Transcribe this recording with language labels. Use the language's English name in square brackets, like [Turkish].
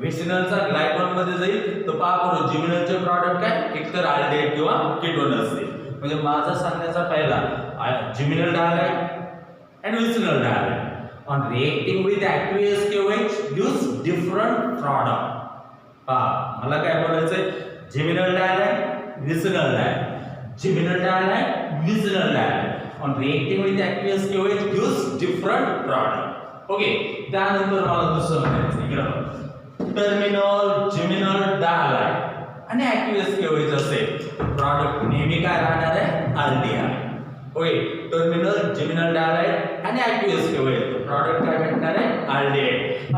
[Marathi] विसिनलचा glycol मध्ये जाईल तो पहा करू जिमिनलचे प्रॉडक्ट काय? एकतर अल्डिहाइड किंवा कीटोन असते. म्हणजे माझा सांगण्याचा पहिला जिमिनल डायहाइड आणि vicinal डायहाइड. [English] on reacting with aqueous KOH gives different product. [Marathi] मला काय बोलायचंय, [English] geminal dihalide, vicinal dihalide, geminal dihalide, vicinal dihalide on reacting with aqueous KOH gives different product. [Marathi] Okay, त्यानंतर मला दुसरं म्हणायचं इकडं टर्मिनल जेमिनल डायहाइड आणि aqueous KOH असेल प्रॉडक्ट नेहमी काय राहणार आहे, अल्डिहाइड. ओके, टर्मिनल जेमिनल डायहाइड आणि aqueous KOH प्रॉडक्ट काय भेटणार आहे, अल्डिहाइड.